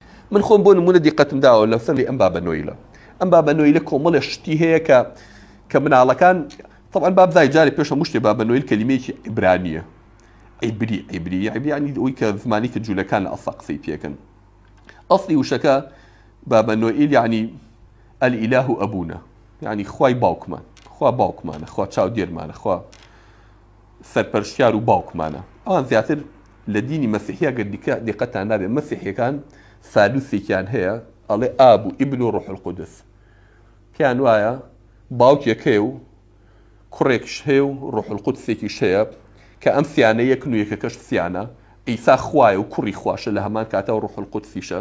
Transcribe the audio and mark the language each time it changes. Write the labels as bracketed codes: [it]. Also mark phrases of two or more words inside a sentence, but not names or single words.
[ckb] من خۆم بۆ نمونە دیقەتم داوە لە فەرمی ئەم بابە نۆیلە. ئەم بابە نۆیلە کۆمەڵە شتی هەیە کە مناڵەکان طبعا بابزای جارێک پێش هەموو شتێ بابە نۆیل کەلیمەیەکی عیبرانیە. عیبری یعنی ئەوەی کە زمانی کە جوولەکان لە ئەسا قسەی پێکەن. ئەسڵی وشەکە بابە نۆیل یعنی [ar] الإله أبونا، [ckb] يعني خوای باوکمان، خوا باوکمانە، خوا چاو دێرمانە، خوا سەرپەرشتیار و باوکمانە. ئەوان زیاتر لە دینی مەسیحیە گەر دیقەتان نابێت مەسیحیەکان سالوسێکیان هەیە ئەڵێ ئاب و ئیبن و ڕوح القودس، پیان وایە باوکێک هەیە و کوڕێکش هەیە و ڕوح القودسێکیش هەیە کە ئەم سیانە یەکن و یەکەکەش سیانە، ئیسا خوایە و کوڕی خواشە لە هەمان کاتە و ڕوح القودسیشە.